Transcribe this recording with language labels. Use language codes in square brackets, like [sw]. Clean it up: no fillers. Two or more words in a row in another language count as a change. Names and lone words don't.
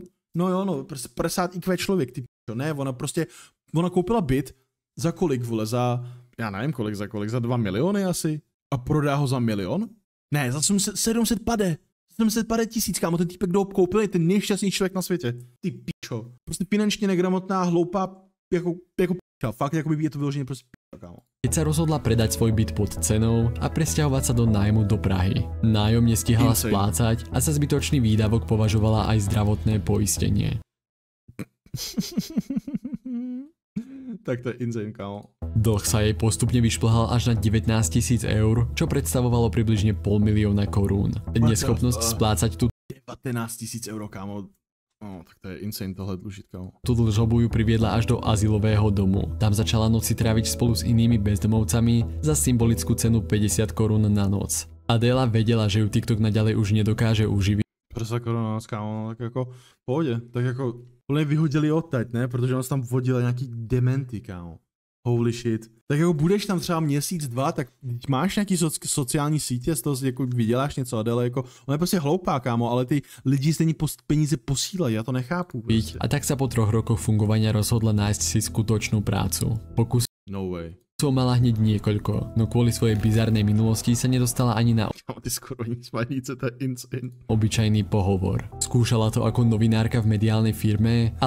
[cs] No jo, no, prostě 50 IQ člověk, ty p***o. Ne, ona koupila byt za kolik, vole, já nevím kolik, za 2 miliony asi. A prodá ho za 1 milion? Ne, za 750 tisíc, kámo, ten týpek, kdo ho koupil, je ten nejšťastnější člověk na světě. Ty pičo. Prostě finančně negramotná, hloupá, jako piča. Fakt, jako by je to vyloženě prostě piča, kámo. [sk] Keď sa rozhodla predať svoj byt pod cenou a presťahovať sa do nájmu do Prahy. Nájom nestihala splácať a za zbytočný výdavok považovala aj zdravotné poistenie. [cs] Tak to je insane, kámo. [sk] Dlh sa jej postupne vyšplhal až na 19 000 eur, čo predstavovalo približne 500 000 korún. Neschopnosť splácať tú [cs] 19 000 eur, kámo. No, tak to je insane tohle dlužit, kámo. [sk] Tú dlžobu ju priviedla až do azylového domu. Tam začala noci tráviť spolu s inými bezdomovcami za symbolickú cenu 50 korún na noc. Adela vedela, že ju TikTok naďalej už nedokáže uživiť. [cs] 50 korun na noc, kámo, no, tak jako v pohodě, tak jako plně vyhodili odtaď, ne? Protože on tam vodil nějaký dementy, kámo. [en] Holy shit. [cs] Tak jako budeš tam třeba měsíc, dva, tak máš nějaký sociální sítě, z toho jako vyděláš něco, Adele, jako, ona je prostě hloupá, kámo, ale ty lidi stejně peníze posílají, já to nechápu. Prostě. [sk] A tak sa po 3 rokoch fungovania rozhodla nájsť si skutočnú prácu. [en] No way. [sk] Mala hneď niekoľko, no kvôli svojej bizarnej minulosti sa nedostala ani na [cs] ty skoro nic smaníce, to je insane. [sk] Obyčajný pohovor. Skúšala to ako novinárka v mediálnej firme, ale